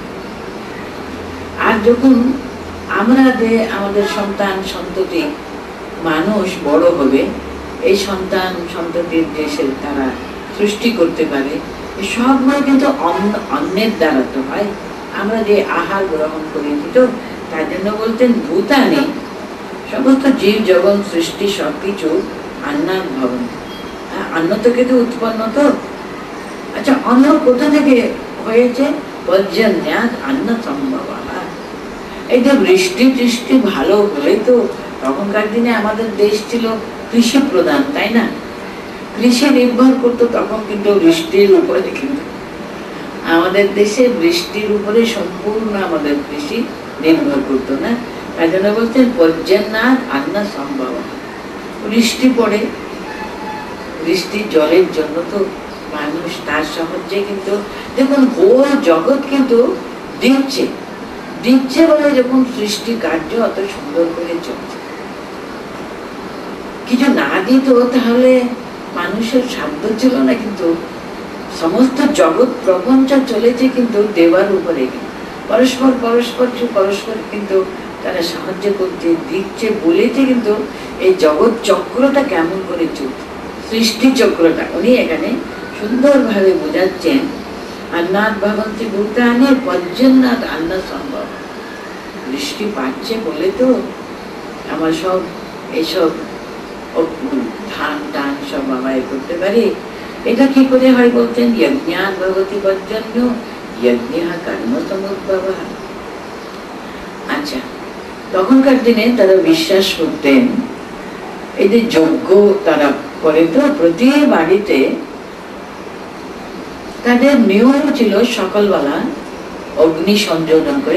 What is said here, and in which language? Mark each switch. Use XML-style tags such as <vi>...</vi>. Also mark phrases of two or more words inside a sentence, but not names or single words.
<bn>আর যখন আমরা যে আমাদের সন্তান সন্ততি মানুষ বড় হবে, এই সন্তান সন্ততির দেশে তারা সৃষ্টি করতে পারে, সবগুলো কিন্তু অন্নের দ্বারা তো হয়। আমরা যে আহার গ্রহণ করেছি, তো তার জন্য বলতেন ভূতানি, সমস্ত জীব জগৎ সৃষ্টি সবকিছু</bn> <sa>अन्नात् भवन्ति।</sa> <bn>অন্ন থেকে তো উৎপন্ন। তো আচ্ছা, অন্ন কোথা থেকে হয়েছে?</bn> <sa>पर्जन्यात् अन्न संभवः।</sa> <bn>এই যে বৃষ্টি টিষ্টি ভালো হলে তো, তখনকার দিনে আমাদের দেশ ছিল কৃষি প্রধান, তাই না? কৃষি নির্ভর করতো তখন, কিন্তু বৃষ্টির উপরে, কিন্তু আমাদের দেশে বৃষ্টির উপরে সম্পূর্ণ আমাদের কৃষি নির্ভর করতো না। তাই জন্য বলছেন</bn> <sa>पर्जन्यात् अन्न संभवः।</sa> <bn>বৃষ্টি পড়ে, বৃষ্টির জলের জন্য তো মানুষ তার সাহায্যে কিন্তু দেখুন গোল জগৎ কিন্তু দিচ্ছে দিচ্ছে বলে যখন সৃষ্টি কার্য অত সুন্দর করে চলছে। কিছু না দিত তাহলে মানুষের সাধ্য ছিল না, কিন্তু সমস্ত জগৎ প্রপঞ্চ চলেছে কিন্তু দেওয়ার উপরে। পরস্পর পরস্পর পরস্পর কিন্তু তারা সাহায্য করছে, দিচ্ছে, বলেছে। কিন্তু এই জগৎ চক্রটা কেমন করে চলছে, সৃষ্টি চক্রটা উনি এখানে সুন্দরভাবে বোঝাচ্ছেন।</bn> <sa>अन्नात् भवन्ति भूतानि पर्जन्यात् अन्न संभवः।</sa> <bn>বৃষ্টি পাচ্ছে বলে তো আমরা সব এইসব ধান টান সব আমরা করতে পারি। এটা কি করে হয় বলতেন,</bn> <sa>यज्ञात् भवति पर्जन्यो यज्ञः कर्म समुद्भवः।</sa> <bn>আচ্ছা, তখনকার দিনে তারা বিশ্বাস করতেন এই যে যজ্ঞ তারা করে, তো প্রতি বাড়িতে তাদের নিয়ম ছিল সকালবেলা অগ্নি সংযোজন করে।</bn>